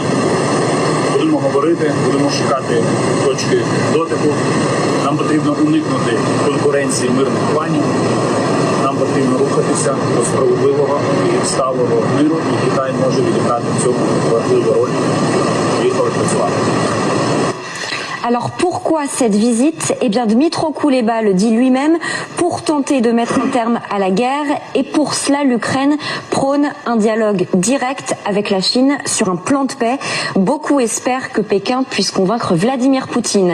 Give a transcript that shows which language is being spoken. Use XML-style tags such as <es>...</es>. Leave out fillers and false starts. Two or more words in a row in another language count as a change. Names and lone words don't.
<uk>Будемо говорити, будемо шукати точки дотику. Нам потрібно уникнути конкуренції мирних планів. Нам потрібно рухатися до справедливого і сталого миру, і Китай може відіграти в цьому важливу роль і працювати.</uk> <fr>Alors pourquoi cette visite? Eh bien Dmytro Kuleba le dit lui-même, pour tenter de mettre un terme à la guerre, et pour cela l'Ukraine prône un dialogue direct avec la Chine sur un plan de paix. Beaucoup espèrent que Pékin puisse convaincre Vladimir Poutine.</fr>